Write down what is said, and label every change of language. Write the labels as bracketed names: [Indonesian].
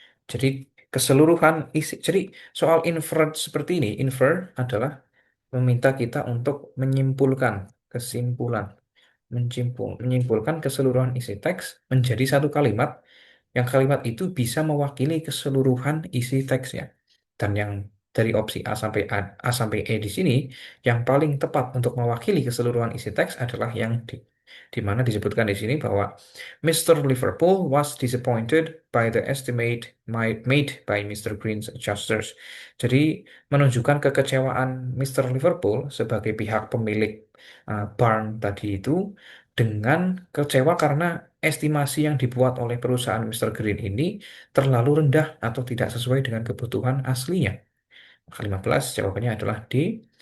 [Indonesian] Jadi keseluruhan isi, jadi soal inferred seperti ini, infer adalah meminta kita untuk menyimpulkan kesimpulan, menyimpulkan keseluruhan isi teks menjadi satu kalimat, yang kalimat itu bisa mewakili keseluruhan isi teksnya. Dan yang dari opsi A sampai E di sini, yang paling tepat untuk mewakili keseluruhan isi teks adalah yang di mana disebutkan di sini bahwa Mr. [English] Liverpool was disappointed by the estimate made by Mr. Green's adjusters. [Indonesian] Jadi menunjukkan kekecewaan Mr. Liverpool sebagai pihak pemilik barn tadi itu dengan kecewa karena estimasi yang dibuat oleh perusahaan Mr. Green ini terlalu rendah atau tidak sesuai dengan kebutuhan aslinya. Maka 15 jawabannya adalah D.